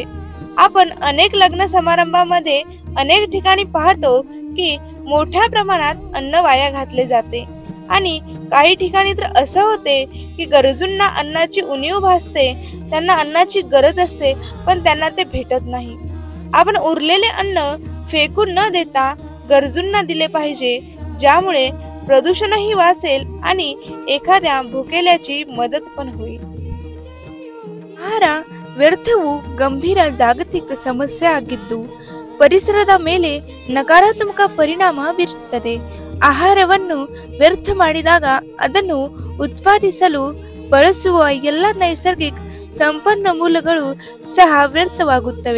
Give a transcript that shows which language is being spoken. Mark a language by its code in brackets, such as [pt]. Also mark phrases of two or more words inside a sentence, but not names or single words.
[mr] आपण अनेक लग्न समारंभामध्ये अनेक ठिकाणी पाहतो की मोठ्या प्रमाणात अन्न वाया घातले जाते आणि काही ठिकाणी तर असं होते की गरजूंना अन्नाची उणीव भासते, त्यांना अन्नाची गरज असते पण त्यांना ते भेटत नाही. आपण उरलेले अन्न फेकून न देता गरजूंना दिले पाहिजे, ज्यामुळे प्रदूषणही वाचेल आणि एखाद्या भुकेल्याची मदत पण होईल. [kn] ಆಹಾರ ವ್ಯರ್ಥವು ಗಂಭೀರ ಜಾಗತಿಕ ಸಮಸ್ಯೆ ಆಗಿದ್ದು ಪರಿಸರದ ಮೇಲೆ ನಕಾರಾತ್ಮಕ ಪರಿಣಾಮ ಬೀರುತ್ತದೆ. ಆಹಾರವನ್ನು ವ್ಯರ್ಥ ಮಾಡಿದಾಗ ಅದನ್ನು ಉತ್ಪಾದಿಸಲು ಬಳಸುವ ಎಲ್ಲ ನೈಸರ್ಗಿಕ ಸಂಪನ್ಮೂಲಗಳು ಸಹ ವ್ಯರ್ಥವಾಗುತ್ತವೆ.